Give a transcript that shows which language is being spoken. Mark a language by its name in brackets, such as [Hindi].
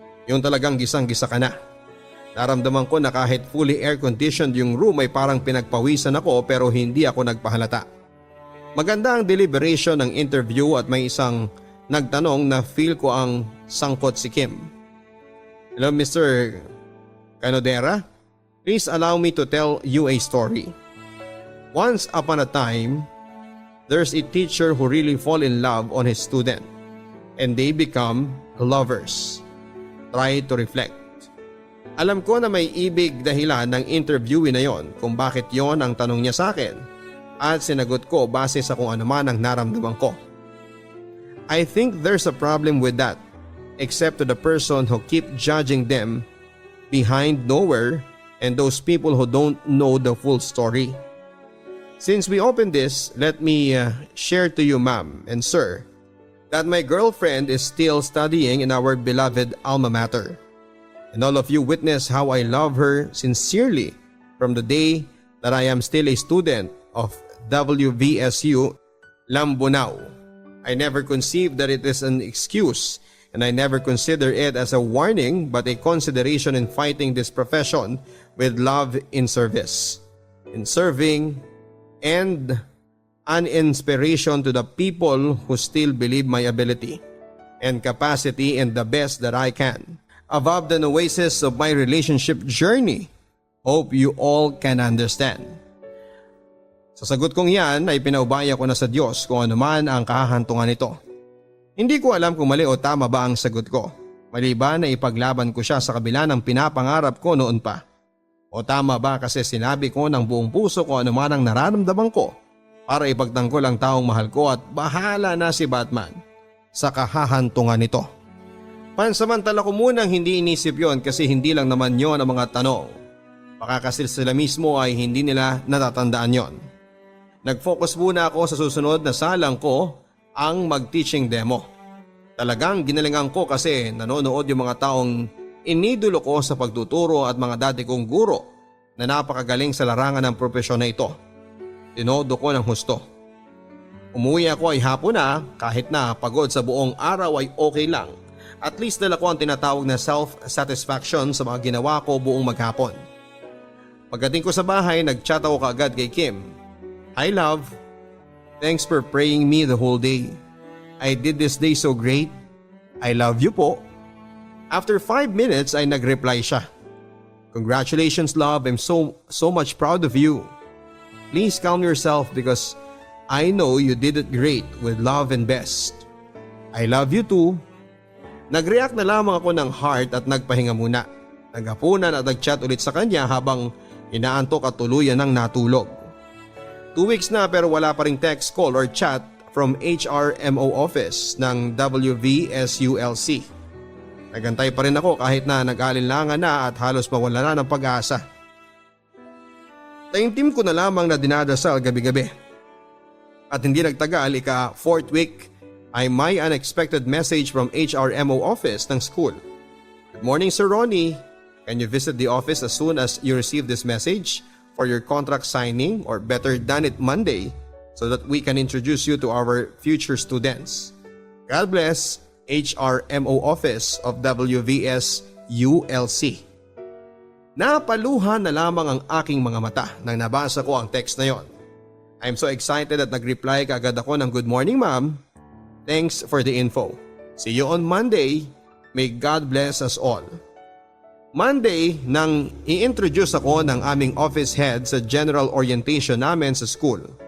[Filipino] Yung talagang gisang-gisa ka na. Naramdaman ko na kahit fully air-conditioned yung room ay parang pinagpawisan ako pero hindi ako nagpahalata. Maganda ang deliberation ng interview at may isang nagtanong na feel ko ang sangkot si Kim. [English] Hello Mr. Canodera, please allow me to tell you a story. Once upon a time, there's a teacher who really fall in love on his student and they become lovers. Try to reflect. [Filipino] Alam ko na may ibig dahilan ng interviewee na yon kung bakit yon ang tanong niya sa akin at sinagot ko base sa kung ano man ang naramdaman ko. [English] I think there's a problem with that, except to the person who keep judging them behind nowhere and those people who don't know the full story. Since we opened this, let me share to you ma'am and sir that my girlfriend is still studying in our beloved alma mater. And all of you witness how I love her sincerely from the day that I am still a student of WVSU Lambunao. I never conceived that it is an excuse and I never consider it as a warning but a consideration in fighting this profession with love in service, in serving, and an inspiration to the people who still believe my ability and capacity in the best that I can. Above the oasis of my relationship journey, hope you all can understand. [Filipino] Sa sagot kong yan ay pinaubaya ko na sa Diyos kung ano man ang kahahantungan nito. Hindi ko alam kung mali o tama ba ang sagot ko. Maliban na ipaglaban ko siya sa kabila ng pinapangarap ko noon pa. O tama ba kasi sinabi ko ng buong puso kung ano man ang nararamdaman ko para ipagtanggol ang taong mahal ko at bahala na si Batman sa kahahantungan nito. Pansamantala ko munang hindi inisip yon kasi hindi lang naman yon ang mga tanong. Baka kasi sila mismo ay hindi nila natatandaan yon. Nag-focus muna ako sa susunod na salang ko ang mag-teaching demo. Talagang ginalingan ko kasi nanonood yung mga taong inidolo ko sa pagtuturo at mga dati kong guro na napakagaling sa larangan ng propesyon na ito. Tinodo ko ng husto. Umuwi ako ay hapon na kahit na pagod sa buong araw ay okay lang. At least dala ko ang tinatawag na self-satisfaction sa mga ginawa ko buong maghapon. Pagdating ko sa bahay, nag-chat ako kaagad kay Kim. [English] Hi love, thanks for praying me the whole day. I did this day so great. I love you po. [Filipino] After 5 minutes ay nag-reply siya. [English] Congratulations love, I'm so much proud of you. Please calm yourself because I know you did it great with love and best. I love you too. [Filipino] Nag-react na lamang ako ng heart at nagpahinga muna. Naghapunan at nag-chat ulit sa kanya habang inaantok at tuluyan ng natulog. 2 weeks na pero wala pa ring text, [English] call or chat from HRMO office [Filipino] ng WVSULC. Nagantay pa rin ako kahit na nag-alinlangan na at halos mawala na ng pag-asa. Taimtim ko na lamang na dinadasal gabi-gabi. At hindi nagtagal, ika-4th week ay may [English] unexpected message from HRMO office [Filipino] ng school. [English] Good morning Sir Ronnie. Can you visit the office as soon as you receive this message for your contract signing or better done it Monday so that we can introduce you to our future students. God bless, HRMO office of WVS ULC. [Filipino] Napaluhan na lamang ang aking mga mata nang nabasa ko ang text na yon. [English] I'm so excited [Filipino] at nag-reply kaagad ako ng [English] good morning ma'am. Thanks for the info. See you on Monday. May God bless us all. Monday, [Filipino] nang i-introduce ako ng aming [English] office head sa general orientation [Filipino] namin sa [English] school.